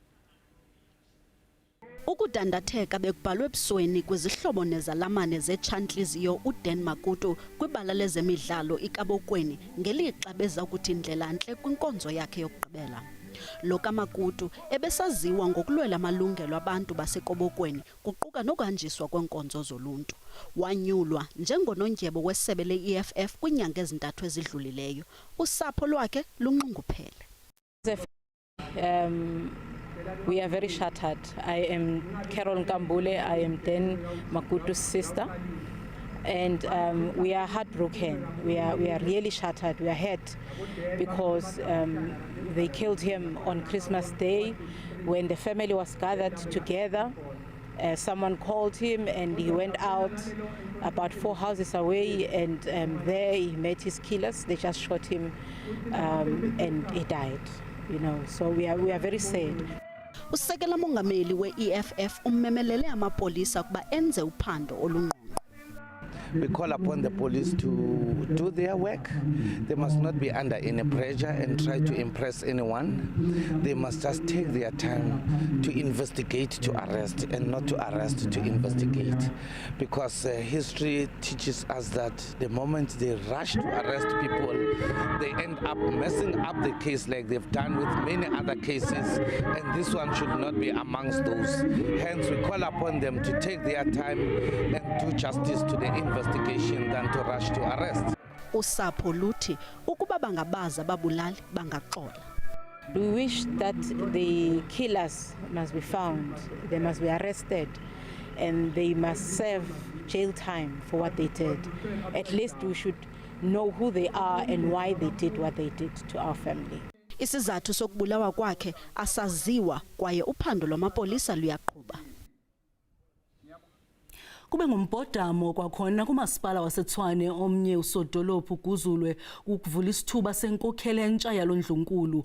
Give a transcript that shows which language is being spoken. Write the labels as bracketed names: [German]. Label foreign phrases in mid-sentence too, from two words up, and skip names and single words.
[Xhosa] Ukudandatheka bekubhalwe ebusweni kwizihlobo nezalamane zetsha-ntliziyo uDan Makutu kwibala lezemidlalo iKabokweni ngelixa beza kuthi ndlelantle kwinkonzo yakhe yokugqibela. Lo kaMakutu ebesaziwa ngokulwela amalungelo abantu baseKabokweni kuquka nokuhanjiswa kwenkonzo zoluntu. Wanyulwa njengonondyebo wesebe le-EFF kwiinyanga ezintathu ezidlulileyo. Usapho lwakhe lunxunguphele. [English] We are very shattered. I am Carol Nkambule. I am Dan Makutu's sister, and we are heartbroken. We are really shattered. We are hurt because they killed him on Christmas Day when the family was gathered together. Someone called him and he went out about 4 houses away, and there he met his killers. They just shot him and he died. You know, so we are very sad. [Xhosa] Usekela mongameli we-EFF ummemelele amapolisa ukuba enze uphando olungqongqo. [English] We call upon the police to do their work. They must not be under any pressure and try to impress anyone. They must just take their time to investigate, to arrest, and not to arrest, to investigate. Because history teaches us that the moment they rush to arrest people, they end up messing up the case like they've done with many other cases, and this one should not be amongst those. Hence, we call upon them to take their time and do justice to the investigation than to rush to arrest. [Xhosa] Usapho luthi ukuba bangabaza babulali bangaxola. [English] We wish that the killers must be found, they must be arrested, and they must serve jail time for what they did. At least we should know who they are and why they did what they did to our family. [Xhosa] Isizathu sokubulawa kwakhe asaziwa kwaye uphando lwamapolisa luyaqhuba. Kube ngumbhodamo kwakhona kumasipala waseTshwane omnye usodolophu kuzulwe ukuvula isithuba senkokheli entsha yalo ndlunkulu.